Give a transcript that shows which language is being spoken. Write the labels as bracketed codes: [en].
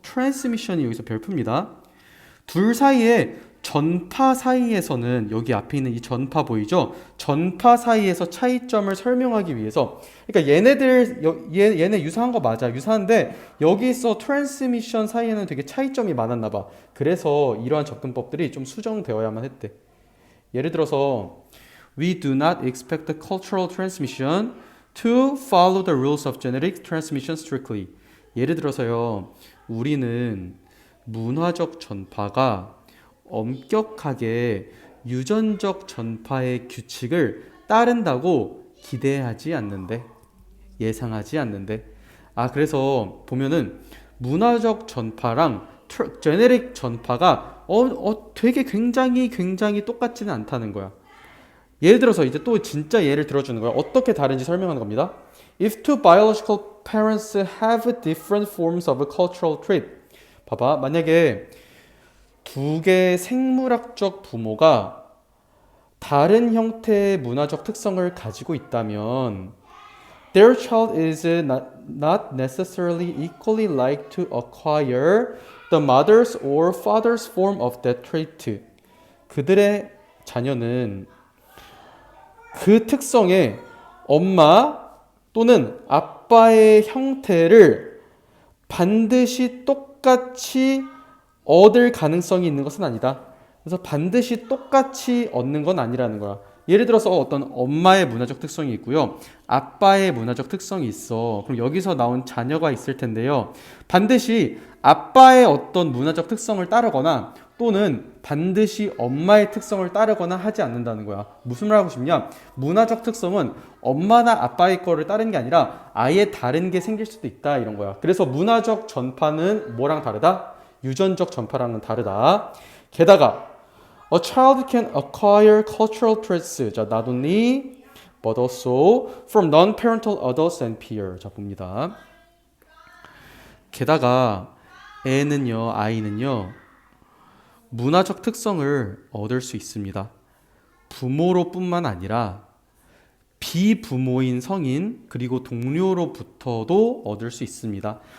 [ko] 트랜스미션이 여기서 별표입니다. 둘 사이에 전파 사이에서는 여기 앞에 있는 이 전파 보이죠? 전파 사이에서 차이점을 설명하기 위해서 그러니까 얘네 유사한 거 맞아. 유사한데 여기서 트랜스미션 사이에는 되게 차이점이 많았나 봐. 그래서 이러한 접근법들이 좀 수정되어야만 했대. 예를 들어서 [en] We do not expect the cultural transmission to follow the rules of genetic transmission strictly. [ko] 예를 들어서요. 우리는 문화적 전파가 엄격하게 유전적 전파의 규칙을 따른다고 기대하지 않는데, 예상하지 않는데. 그래서 보면은 문화적 전파랑 제네릭 전파가 되게 굉장히 똑같지는 않다는 거야. 예를 들어서 이제 또 진짜 예를 들어주는 거야. 어떻게 다른지 설명하는 겁니다. [en] If two biological parents have different forms of a cultural trait. [ko] 봐봐. 만약에 두 개의 생물학적 부모가 다른 형태의 문화적 특성을 가지고 있다면 [en] their child is not necessarily equally like to acquire the mother's or father's form of that trait. [ko] 그들의 자녀는 그 특성의 엄마 또는 아빠의 형태를 반드시 똑같이 얻을 가능성이 있는 것은 아니다. 그래서 반드시 똑같이 얻는 건 아니라는 거야. 예를 들어서 어떤 엄마의 문화적 특성이 있고요. 아빠의 문화적 특성이 있어. 그럼 여기서 나온 자녀가 있을 텐데요. 반드시 아빠의 어떤 문화적 특성을 따르거나 또는 반드시 엄마의 특성을 따르거나 하지 않는다는 거야. 무슨 말 하고 싶냐? 문화적 특성은 엄마나 아빠의 거를 따르는 게 아니라 아예 다른 게 생길 수도 있다 이런 거야. 그래서 문화적 전파는 뭐랑 다르다? 유전적 전파랑은 다르다. 게다가 [en] a child can acquire cultural traits. 자, not only but also from non-parental adults and peers. [ko] 자, 봅니다. 게다가 애는요, 아이는요, 문화적 특성을 얻을 수 있습니다. 부모로뿐만 아니라 비부모인 성인 그리고 동료로부터도 얻을 수 있습니다.